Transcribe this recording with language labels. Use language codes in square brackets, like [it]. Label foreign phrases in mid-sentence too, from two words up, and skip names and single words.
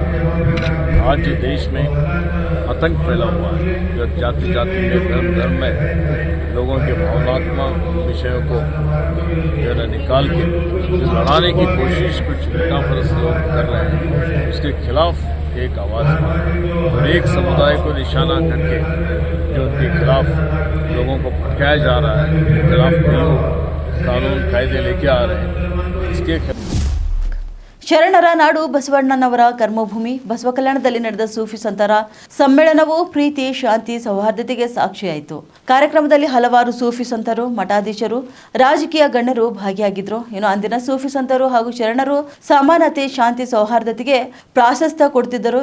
[hi] आज जो देश में आतंक फैला हुआ है, जो जाति जाति में, धर्म में लोगों के भावनात्मक विषयों को जो है निकाल के जो लड़ाने की कोशिश कुछ फिरकापरस्त लोग कर रहे हैं, उसके खिलाफ एक आवाज़ और एक समुदाय को निशाना करके जो उनके खिलाफ लोगों को भटकाया जा रहा है, उनके खिलाफ कानून कायदे लेके आ रहे हैं, इसके [kn] ಶರಣರ ನಾಡು ಬಸವಣ್ಣನವರ ಕರ್ಮಭೂಮಿ ಬಸವ ಕಲ್ಯಾಣದಲ್ಲಿ ನಡೆದ ಸೂಫಿ ಸಂತರ ಸಮ್ಮೇಳನವು ಪ್ರೀತಿ, ಶಾಂತಿ, ಸೌಹಾರ್ದತೆಗೆ ಸಾಕ್ಷಿಯಾಯಿತು. ಕಾರ್ಯಕ್ರಮದಲ್ಲಿ ಹಲವಾರು ಸೂಫಿ ಸಂತರು, ಮಠಾಧೀಶರು, ರಾಜಕೀಯ ಗಣ್ಯರು ಭಾಗಿಯಾಗಿದ್ದರು. ಇನ್ನು ಅಂದಿನ ಸೂಫಿ ಸಂತರು ಹಾಗೂ ಶರಣರು ಸಮಾನತೆ, ಶಾಂತಿ, ಸೌಹಾರ್ದತೆಗೆ ಪ್ರಾಶಸ್ತ್ಯ ಕೊಡುತ್ತಿದ್ದರು.